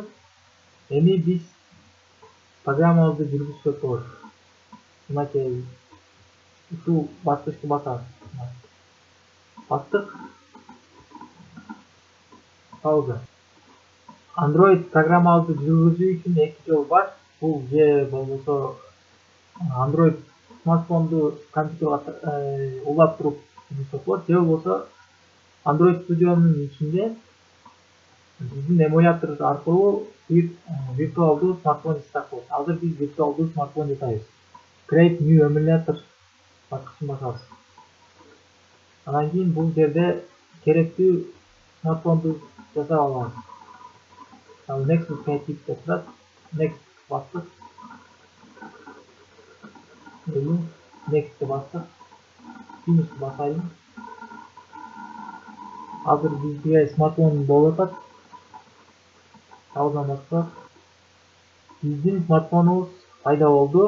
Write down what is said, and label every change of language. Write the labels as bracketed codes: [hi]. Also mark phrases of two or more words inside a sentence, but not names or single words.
[ky] Эми биз программабызды жүргүзсөк болот. Мынакей ушул баскычты басабыз. Бастык. Пауза. Android программабызды жүргүзүү үчүн эки жол бар. Бул же болбосо Android смартфонду компьютерге улап туруп жүргүзсөк болот, же болбосо Android Studio'нун ичинде биздин эмулятор аркылуу виртуалдуу смартфон жасап болот. Азыр биз виртуалдуу смартфон жасайбыз. [en] Create new emulator [ky] баскычын басабыз. Анан кийин бул жерде керектүү смартфонду жасап алабыз. Ал [en] next creative [ky] деп турат. Next бастык. Next бастык. Finish басайын. Азыр бизге смартфон болуп атат. Пауза бассак. Биздин смартфонубуз пайда болду.